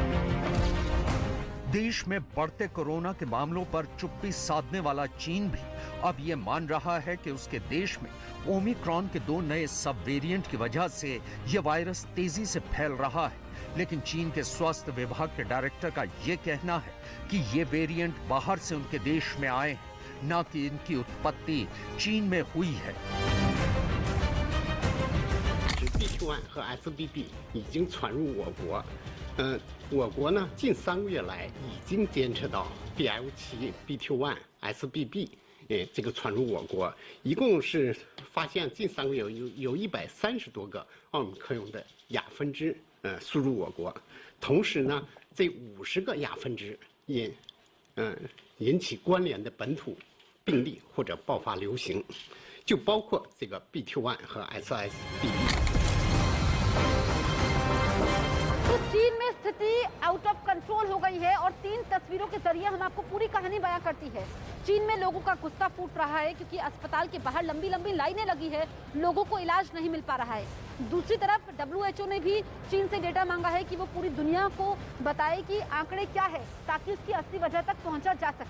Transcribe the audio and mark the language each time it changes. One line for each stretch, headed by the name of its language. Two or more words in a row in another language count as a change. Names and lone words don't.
Hindi: देश में बढ़ते कोरोना के मामलों पर चुप्पी साधने वाला चीन भी अब ये मान रहा है कि उसके देश में ओमिक्रॉन के 2 नए
English: sub variant
Hindi: की वजह से ये वायरस तेजी से फैल रहा है। लेकिन चीन के स्वास्थ्य विभाग के डायरेक्टर का ये कहना है कि ये वेरिएंट बाहर से उनके देश में आए हैं, न कि इनकी उत्पत्ति चीन में हुई है।
Chinese: BQ.1 和 XBB 已经传入我国，我国呢近3个月来已经监测到 BL7、BQ.1、XBB，这个传入我国，一共是发现近3个月有130多个奥密克戎的亚分支输入我国，同时呢，这50个亚分支引起关联的本土病例或者爆发流行，就包括这个 BQ.1 和 XBB。
Hindi: तो चीन में स्थिति
English: out of control
Hindi: हो गई है और 3 तस्वीरों के जरिए हम आपको पूरी कहानी बयां करती है। चीन में लोगों का गुस्सा फूट रहा है क्योंकि अस्पताल के बाहर लंबी लंबी लाइनें लगी है, लोगों को इलाज नहीं मिल पा रहा है। दूसरी तरफ WHO ने भी चीन से डेटा मांगा है कि वो पूरी दुनिया को बताए कि आंकड़े क्या है ताकि उसकी असली वजह तक पहुंचा जा सके।